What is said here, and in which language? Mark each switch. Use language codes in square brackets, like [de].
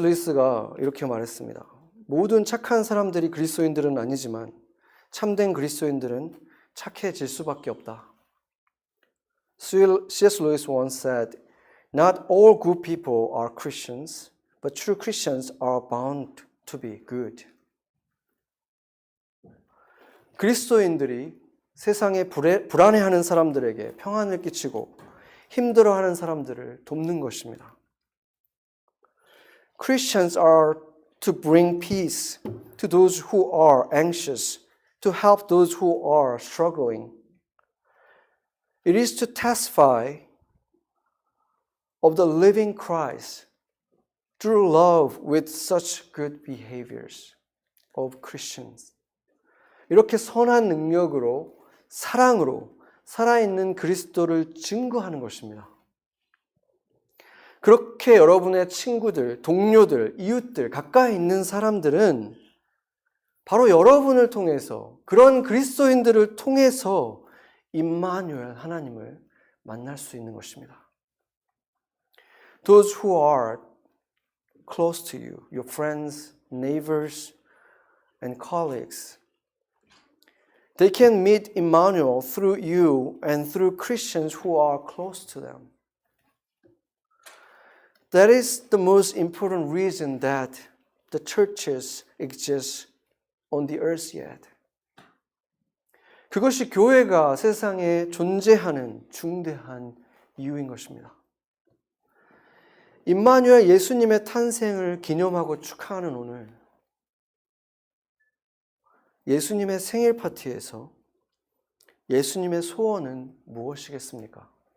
[ko] 루이스가 이렇게 말했습니다. 모든 착한 사람들이 그리스도인들은 아니지만 참된 그리스도인들은 착해질 수밖에 없다. [en] C.S. Lewis once said, Not all good people are Christians, but true Christians are bound to be good. [ko] 그리스도인들이 세상에 불안해하는 사람들에게 평안을 끼치고 힘들어하는 사람들을 돕는 것입니다. [en] Christians are to bring peace to those who are anxious, to help those who are struggling. It is to testify of the living Christ through love with such good behaviors of Christians. [ko] 이렇게 선한 능력으로, 사랑으로 살아있는 그리스도를 증거하는 것입니다. 그렇게 여러분의 친구들, 동료들, 이웃들, 가까이 있는 사람들은 바로 여러분을 통해서, 그런 그리스도인들을 통해서 임마누엘 하나님을 만날 수 있는 것입니다. [en] Those who are close to you, your friends, neighbors, and colleagues, they can meet Emmanuel through you and through Christians who are close to them. That is the most important reason that the churches exist on the earth yet. [ko] 그것이 교회가 세상에 존재하는 중대한 이유인 것입니다. 임마누엘 예수님의 탄생을 기념하고 축하하는 오늘, 예수님의 생일 파티에서 예수님의 소원은 무엇이겠습니까?